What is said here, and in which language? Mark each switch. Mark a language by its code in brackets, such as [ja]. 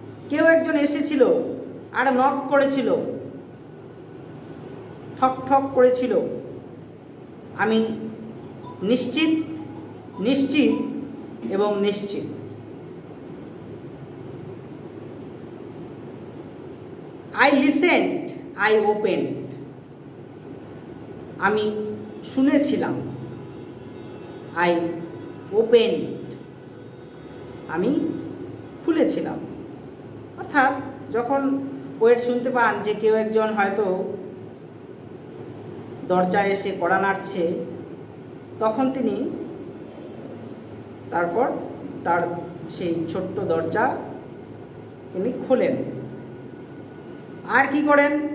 [bn] কেউ একজন এসেছিল আর নক করেছিল, ঠক ঠক করেছিল, আমি নিশ্চিত এবং নিশ্চিত। [en] I listened, I opened, [bn] আমি শুনেছিলাম, [en] I opened, [bn] আমি খুলেছিলাম। অর্থাৎ যখন পোয়েট শুনতে পান যে কেউ একজন হয়তো দরজায় এসে কড়া নাড়ছে, তখন তিনি তারপর তার সেই ছোট্ট দরজা তিনি খোলেন। আর কি করেন?